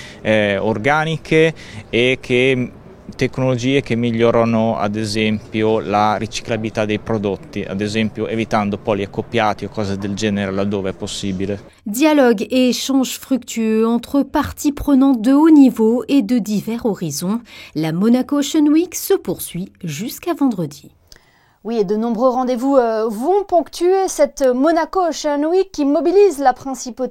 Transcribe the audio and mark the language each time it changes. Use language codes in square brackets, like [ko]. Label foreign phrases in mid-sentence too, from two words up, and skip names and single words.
[it] organiche e tecnologie che migliorano ad esempio la riciclabilità dei prodotti, ad esempio evitando poliaccoppiati o cose del genere laddove è possibile. [fr] Dialogue et échanges fructueux entre parties prenantes de haut niveau et de divers horizons. La Monaco Ocean Week se poursuit jusqu'à vendredi. Oui, et de nombreux rendez-vous vont ponctuer cette Monaco Ocean Week qui mobilise la principauté.